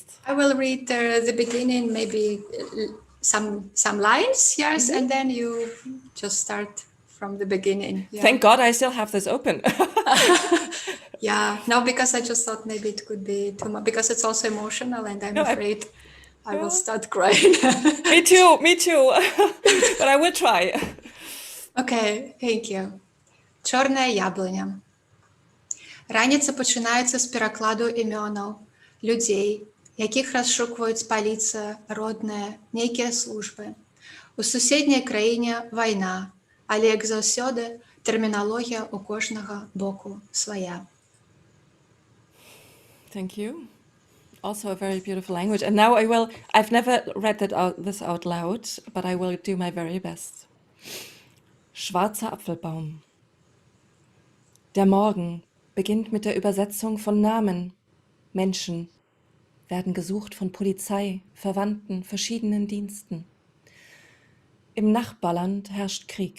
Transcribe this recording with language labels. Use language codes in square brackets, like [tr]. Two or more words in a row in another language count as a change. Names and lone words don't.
[en] I will read the beginning, maybe some lines, yes, and then you just start from the beginning. Yeah. Thank God I still have this open. Yeah, no, because I just thought maybe it could be too much, because it's also emotional and I'm afraid I will start crying. Me too. But I will try. Okay, thank you. [be] Чорная яблыня. Раніца пачынаецца з перакладу імёнаў, людзей, якіх расшукваюць паліцыя, родныя, нейкія службы. У суседняй краіне вайна, але, як заўсёды, тэрміналогія ў кожнага боку свая. [en] Thank you. Also a very beautiful language. And now I've never read this out loud, but I will do my very best. [de] Schwarzer Apfelbaum. Der Morgen beginnt mit der Übersetzung von Namen. Menschen werden gesucht von Polizei, Verwandten, verschiedenen Diensten. Im Nachbarland herrscht Krieg.